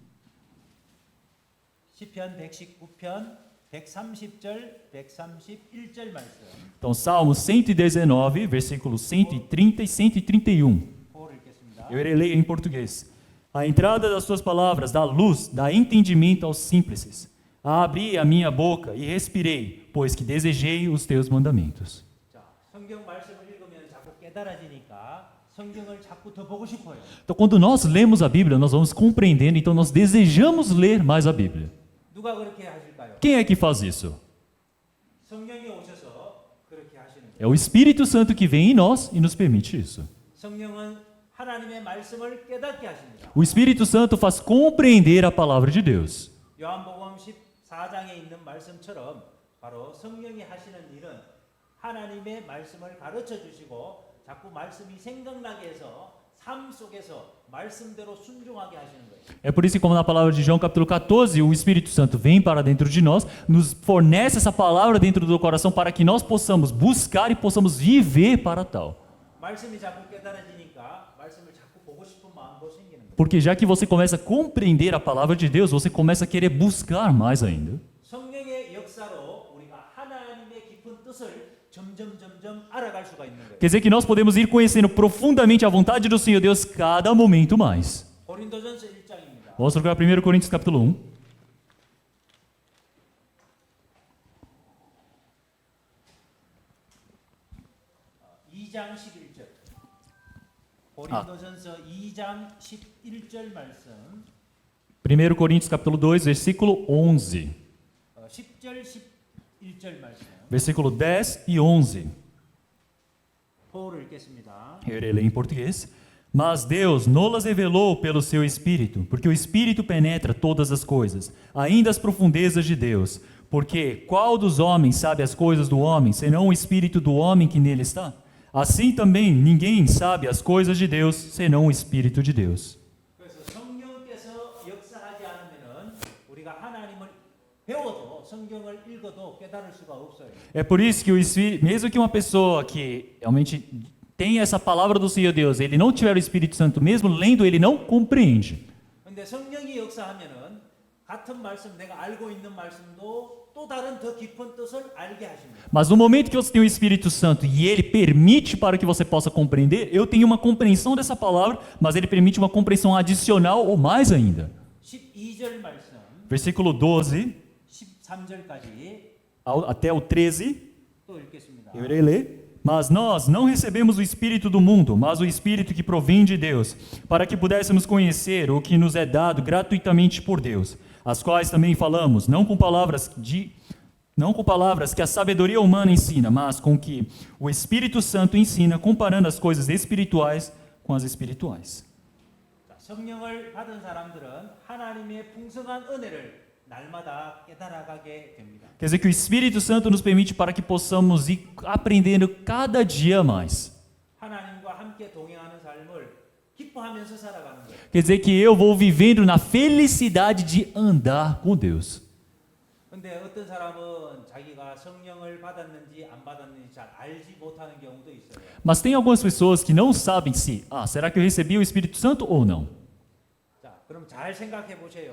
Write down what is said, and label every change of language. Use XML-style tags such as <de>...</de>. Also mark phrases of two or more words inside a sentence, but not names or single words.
<ko>시편 119편 130절, 131절 말씀.</ko> <pt>Então, Salmos 119, versículos 130 e 131.</pt> <ko>보호를 읽겠습니다.</ko> <pt>Eu irei ler em português. A entrada das tuas palavras dá luz, dá entendimento aos simples. Abri a minha boca e respirei, pois que desejei os teus mandamentos.</pt> <ko>자, 성경 말씀을 읽으면 자꾸 깨달아지니까 성경을 자꾸 더 보고 싶어요.</ko> <pt>Então, quando nós lemos a Bíblia, nós vamos compreendendo, então nós desejamos ler mais a Bíblia.</pt> <ko>누가 그렇게 하실까요?</ko> <pt>Quem é que faz isso?</pt> <ko>성령이 오셔서 그렇게 하시는 거예요.</ko> <pt>É o Espírito Santo que vem em nós e nos permite isso.</pt> <ko>성령은 하나님의 말씀을 깨닫게 하십니다.</ko> <pt>O Espírito Santo faz compreender a palavra de Deus.</pt> <ko>요한복음 14장에 있는 말씀처럼 바로 성령이 하시는 일은 하나님의 말씀을 가르쳐 주시고 자꾸 말씀이 생각나게 해서 삶 속에서 말씀대로 순종하게 하시는 거예요.</ko> <pt>É por isso que, como na palavra de João capítulo 14, o Espírito Santo vem para dentro de nós, nos fornece essa palavra dentro do coração para que nós possamos buscar e possamos viver para tal.</pt> <ko>말씀이 자꾸 깨달아지니까 말씀을 자꾸 보고 싶은 마음도 생기는 거예요.</ko> <pt>Porque já que você começa a compreender a palavra de Deus, você começa a querer buscar mais ainda.</pt> <ko>성령의 역사로 우리가 하나님의 깊은 뜻을 점점 알아갈 수가 있는 거예요.</ko> <pt>Quer dizer que nós podemos ir conhecendo profundamente a vontade do Senhor Deus cada momento mais.</pt> <ko>고린도전서 1장입니다.</ko> <pt>Vamos procurar 1 Coríntios capítulo 1.</pt> <ko>2장 11절. 고린도전서 2장 11절 말씀.</ko> <pt>1 Coríntios capítulo 2, versículo 11.</pt> <ko>10절 11절 말씀.</ko> <pt>Versículo 10 e 11.</pt> <ko>호를 읽겠습니다.</ko> <pt>Eu irei ler em português. Mas Deus nolas revelou pelo seu Espírito, porque o Espírito penetra todas as coisas, ainda as profundezas de Deus. Porque qual dos homens sabe as coisas do homem, senão o Espírito do homem que nele está? Assim também ninguém sabe as coisas de Deus, senão o Espírito de Deus.</pt> <ko>그래서 성령께서 역사하지 않으면은 우리가 하나님을 배워도 성경을 읽어도 깨달을 수가 없어요.</ko> <pt>É por isso que o Espírito, mesmo que uma pessoa que realmente tem essa palavra do Senhor Deus, ele não tiver o Espírito Santo, mesmo lendo, ele não compreende.</pt> <ko>근데 성령이 역사하면은 같은 말씀 내가 알고 있는 말씀도 또 다른 더 깊은 뜻을 알게 하십니다.</ko> <pt>Mas no momento que você tem o Espírito Santo e ele permite para que você possa compreender, eu tenho uma compreensão dessa palavra, mas ele permite uma compreensão adicional ou mais ainda.</pt> <ko>12절 말씀,</ko> <pt>Versículo 12</pt> <ko>13절까지</ko> <pt>até o 13,</pt> <ko>또 읽겠습니다.</ko> <pt>eu irei ler. Mas nós não recebemos o Espírito do mundo, mas o Espírito que provém de Deus, para que pudéssemos conhecer o que nos é dado gratuitamente por Deus, as quais também falamos, não com palavras que a sabedoria humana ensina, mas com que o Espírito Santo ensina, comparando as coisas espirituais com as espirituais.</pt> <ko>자, 성령을 받은 사람들은 하나님의 풍성한 은혜를 날마다 깨달아가게 됩니다.</ko> <pt>Quer dizer que o Espírito Santo nos permite para que possamos ir aprendendo cada dia mais.</pt> <ko>하나님과 함께 동행하는 삶을 기뻐하면서 살아가는 거예요.</ko> <pt>Quer dizer que eu vou vivendo na felicidade de andar com Deus.</pt> <ko>근데 어떤 사람은 자기가 성령을 받았는지 안 받았는지 잘 알지 못하는 경우도 있어요.</ko> <pt>Mas tem algumas pessoas que não sabem se, será que eu recebi o Espírito Santo ou não?</pt> <ko>자, 그럼 잘 생각해 보세요.</ko>